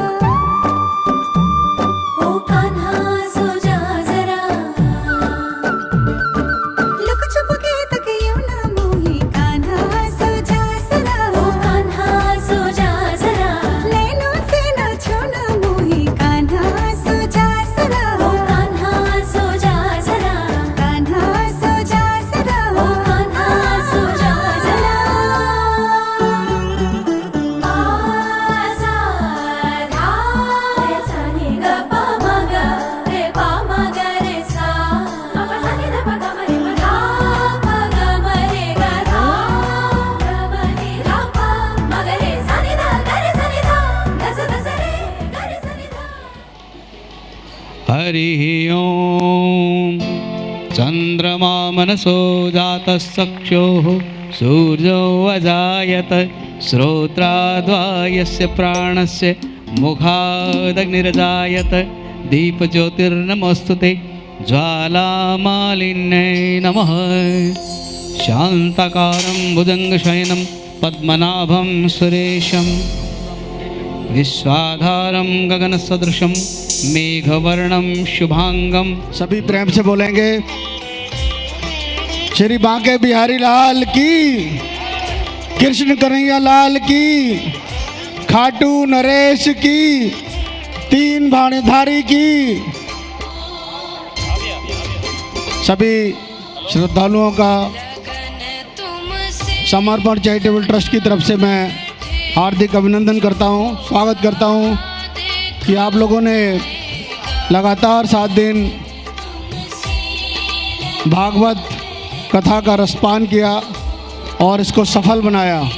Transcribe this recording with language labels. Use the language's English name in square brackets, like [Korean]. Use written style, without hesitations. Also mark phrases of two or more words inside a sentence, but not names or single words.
[Hindi] ओ कान्हा सो जा जरा, लुक छुप के तक यूं ना मोही, कान्हा सो जा जरा, ओ कान्हा सो जा जरा, नैनों से ना छूना मोही, कान्हा सो जा जरा, ओ कान्हा सो जा जरा, कान्हा सो जा जरा, ओ कान्हा सो जा जरा। सा धा सा नि ग प म ग रे प म ग रे सा, प प सा नि ध प ग म रे प धा प ग म रे ग धा ग म रे धा प म ग रे सा नि ध ग रे सा नि ध ग स ध स रे ग रे सा नि ध। [Sanskrit] हरिः ओम्। चन्द्रमा मनसो जातश्चक्षुः सूर्यो अजायत, श्रोत्राद्वायस्य प्राणस्य मुखादग्निरजायत, दीपज्योतिर्नमोऽस्तुते ज्वालामालिन्यै नमः। शान्ताकारं भुजङ्गशयनं पद्मनाभं सुरेशं, विश्वाधारं गगनसदृशं मेघवर्णं शुभांगं। [Hindi] सभी प्रेम से बोलेंगे श्री बांके बिहारी लाल की, कृष्ण कन्हैया लाल की, खाटू नरेश की, तीन भाणेधारी की। सभी श्रद्धालुओं का समर्पण चैरिटेबल ट्रस्ट की तरफ से मैं हार्दिक अभिनंदन करता हूं, स्वागत करता हूं कि आप लोगों ने लगातार 7 दिन भागवत कथा का रसपान किया और इसको सफल बनाया।